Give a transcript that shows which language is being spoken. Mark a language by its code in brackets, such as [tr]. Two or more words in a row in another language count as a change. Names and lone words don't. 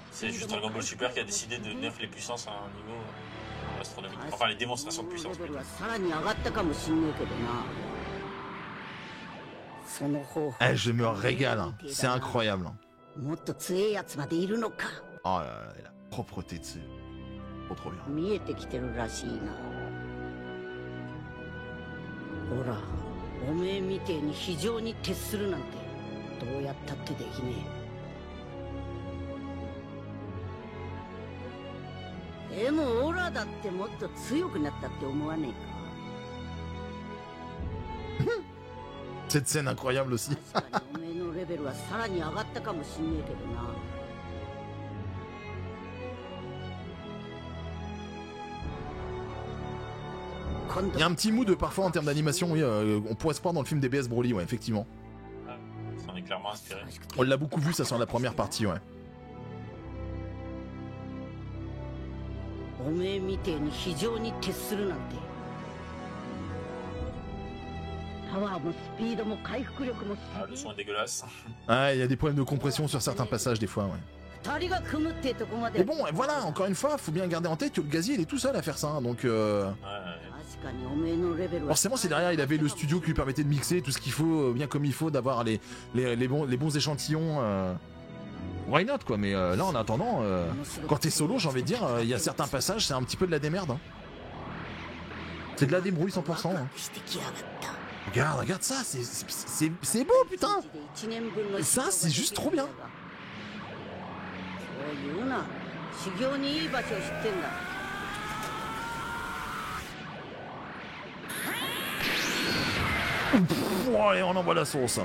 [fr] C'est juste Dragon Ball Super qui a décidé de nerf les puissances à un niveau astronomique. Enfin, les démonstrations de puissance. Je me régale, hein. C'est incroyable. Oh là là, la propreté de ce... trop bien. [ja] 見えてきてるらしいな。ほら、おめえみてえに非常に徹するなんてどうやったってできねえ。でもオラだってもっと強くなったって思わねえか。 [fr] Cette scène incroyable aussi. [ja] 確かにおめえのレベルはさらに上がったかもしんねえけどな。 [fr] Il y a un petit mood parfois en termes d'animation, oui, on pourrait se croire dans le film DBS Broly, ouais, effectivement. Ça en est clairement inspiré. On l'a beaucoup vu, ça sent la première partie, ouais. [ja] おめえみてえに非常に徹するなんて。パワーもスピードも回復力も。 [fr] Ah, le son est dégueulasse. Ouais, il y a des problèmes de compression sur certains passages des fois, ouais. [ja] 二人が組むってとこまで。 [fr] Mais bon, voilà, encore une fois, faut bien garder en tête que le gazier il est tout seul à faire ça, hein, donc forcément si derrière il avait le studio qui lui permettait de mixer tout ce qu'il faut, bien comme il faut, d'avoir les bons échantillons, [en] why not [fr] quoi, mais là en attendant, quand t'es solo j'ai envie de dire, il y a certains passages c'est un petit peu de la démerde. Hein. C'est de la débrouille 100%. Hein. Regarde ça, c'est beau putain. Ça c'est juste trop bien. Oh, et on envoie la sauce.